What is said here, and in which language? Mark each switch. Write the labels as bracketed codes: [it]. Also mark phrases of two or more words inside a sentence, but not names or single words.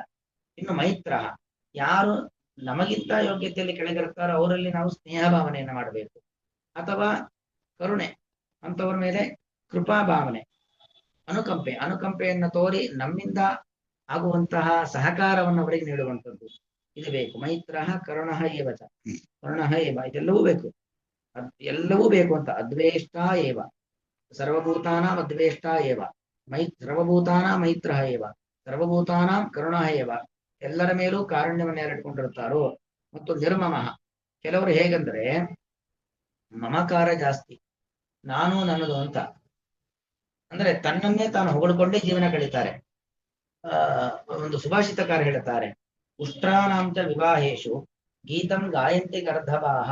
[kn] ಇನ್ನು ಮೈತ್ರ, ಯಾರು ನಮಗಿಂತ ಯೋಗ್ಯತೆಯಲ್ಲಿ ಕೆಳಗಿರ್ತಾರೋ ಅವರಲ್ಲಿ ನಾವು ಸ್ನೇಹ ಭಾವನೆಯನ್ನ ಮಾಡಬೇಕು. ಅಥವಾ ಕರುಣೆ, ಅಂತವ್ರ ಮೇಲೆ ಕೃಪಾ ಭಾವನೆ, ಅನುಕಂಪೆಯನ್ನ ತೋರಿ ನಮ್ಮಿಂದ ಆಗುವಂತಹ ಸಹಕಾರವನ್ನು ಅವರಿಗೆ ನೀಡುವಂಥದ್ದು, ಇದು ಬೇಕು. [sa] ಮೈತ್ರ ಕರುಣ ಏವಚ, ಕರುಣ ಏವ, [kn] ಇದೆಲ್ಲವೂ ಬೇಕು. ಎಲ್ಲವೂ ಬೇಕು ಅಂತ. [sa] ಅದ್ವೇಷ್ಟ ಏವ, ಸರ್ವಭೂತಾನಾಂ ಅದ್ವೇಷ್ಟ ಏವ, ಸರ್ವಭೂತಾನ ಮೈತ್ರ ಏವ, ಸರ್ವಭೂತಾನಾಂ ಕರುಣ ಏವ, [kn] ಎಲ್ಲರ ಮೇಲೂ ಕಾರುಣ್ಯವನ್ನು ಯಾರಿಟ್ಕೊಂಡಿರ್ತಾರೋ. ಮತ್ತು ನಿರ್ಮಮಃ, ಕೆಲವರು ಹೇಗಂದ್ರೆ ಮಮಕಾರ ಜಾಸ್ತಿ, ನಾನು ನನ್ನದು ಅಂತ, ಅಂದ್ರೆ ತನ್ನನ್ನೇ ತಾನು ಹೊಗಳ್ಕೊಂಡೇ ಜೀವನ ಕಳೀತಾರೆ. ಒಂದು ಸುಭಾಷಿತಕಾರ ಹೇಳ್ತಾರೆ, [sa] ಉಷ್ಟ್ರಾನಾಂಚ ವಿವಾಹೇಶು ಗೀತಂ ಗಾಯಂತಿ ಗರ್ಧವಾಹ.